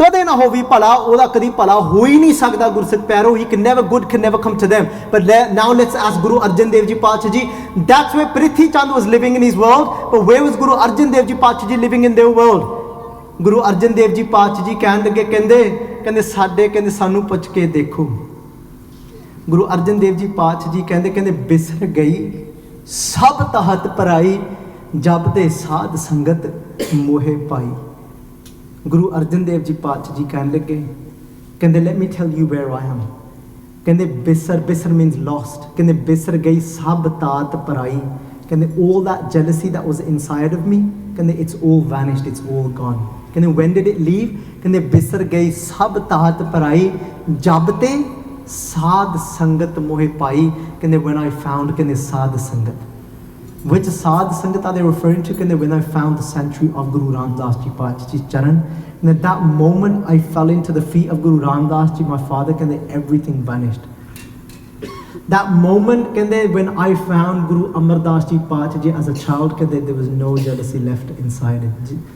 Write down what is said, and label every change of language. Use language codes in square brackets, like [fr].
[pa] ਕਦੇ ਨਾ ਹੋਵੇ ਭਲਾ, ਉਹਦਾ ਕਦੀ ਭਲਾ ਹੋ ਹੀ ਨਹੀਂ ਸਕਦਾ ਗੁਰਸਿੱਖ ਪਿਆਰੋ. [en] He can never, good can never come to them. But now let's ask Guru Arjun Dev Ji Pacha Ji. That's where Prithi Chand was living in his world. But where was Guru Arjun Dev Ji Pacha Ji living in their world? [pa] Guru Arjun Dev Ji Pacha Ji ਕਹਿਣ ਲੱਗੇ, ਕਹਿੰਦੇ ਸਾਡੇ ਕਹਿੰਦੇ ਸਾਨੂੰ ਪੁੱਛ ਕੇ ਦੇਖੋ. Guru Arjun Dev Ji Pacha Ji ਕਹਿੰਦੇ ਬਿਸਰ ਗਈ ਸਭ ਤਹਤ ਪਰਾਈ, ਜਬ ਤੇ ਸਾਧ ਸੰਗਤ ਮੋਹੇ ਪਾਈ. [en] Guru Arjan Dev Ji Pacha Ji [pa] ਕਹਿਣ ਲੱਗੇ, ਕਹਿੰਦੇ [en] let me tell you where I am. [pa] ਕਹਿੰਦੇ ਬਿਸਰ [en] means lost. [pa] ਕਹਿੰਦੇ ਬਿਸਰ ਗਈ ਸਭ ਤਾਤ ਪਰਾਈ. [en] ਕਹਿੰਦੇ all that jealousy that was inside of me, ਕਹਿੰਦੇ it's all vanished, it's all gone. ਕਹਿੰਦੇ when did it leave? [pa] ਕਹਿੰਦੇ ਬਿਸਰ ਗਈ ਸਭ ਤਾਤ ਪਰਾਈ, ਜਬ ਤੇ ਸਾਧ ਸੰਗਤ ਮੋਹੇ ਪਾਈ. ਕਹਿੰਦੇ [en] when I found [pa] ਕਹਿੰਦੇ ਸਾਧ ਸੰਗਤ. [en] Which sadh sangat are they referring to? When I found the sanctuary of Guru Ramdas Ji Pacha Ji's charan, and at that moment I fell into the feet of Guru Ramdas Ji, my father, everything vanished. That moment when I found Guru Amardas Ji Pacha Ji as a child, there was no jealousy left inside it.